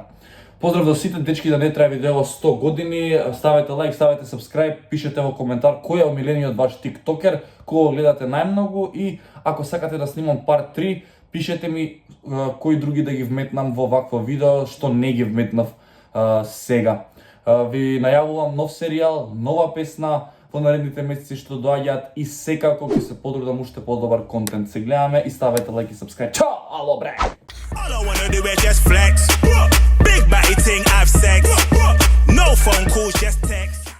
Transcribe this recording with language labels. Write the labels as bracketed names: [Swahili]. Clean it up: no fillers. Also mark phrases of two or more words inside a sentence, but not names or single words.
[Macedonian] Поздрав до сите дечки, да не трае видео 100 години, ставете лайк, ставете subscribe, пишете во коментар кој е омилениот ваш тиктокер, кој гледате најмногу и ако сакате да снимам part 3, пишете ми кои други да ги вметнам во вакво видео, што не ги вметнав сега. Ви најавувам нов серијал, нова песна во наредните месеци што доаѓаат и секако ќе се потрудам уште подобар контент. Се гледаме и ставете лайк и subscribe. Чао, ало бре! [English] All I wanna do is just flex. Big body thing, have sex. No phone calls, just text.